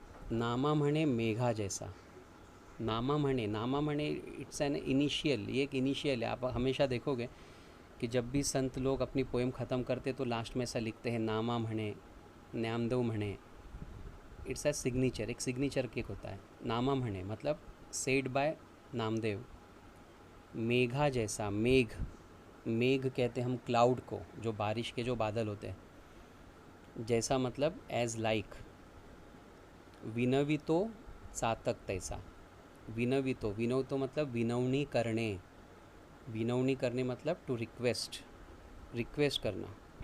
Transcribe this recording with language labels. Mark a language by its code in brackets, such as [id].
[mr] नामा म्हणे मेघा जैसा, [hi] नामा म्हणे, नामा म्हणे [en] it's an initial, [hi] ये एक इनिशियल है। आप हमेशा देखोगे कि जब भी संत लोग अपनी पोएम ख़त्म करते तो लास्ट में ऐसा लिखते हैं [mr] नामा म्हणे, न्यामदेव म्हणे। [en] it's a signature, [hi] एक सिग्नेचर केक होता है। [mr] नामा म्हणे [hi] मतलब [en] Said by Namdev. [hi] मेघा जैसा, मेघ, मेघ कहते हैं हम क्लाउड को, जो बारिश के जो बादल होते हैं। जैसा मतलब एज लाइक। [mr] विनवितो चातक तैसा। [hi] विनवितो, विनवतो मतलब [mr] विनवणी करणे। [hi] विनवणी करणे मतलब [en] to request, [hi] रिक्वेस्ट करना।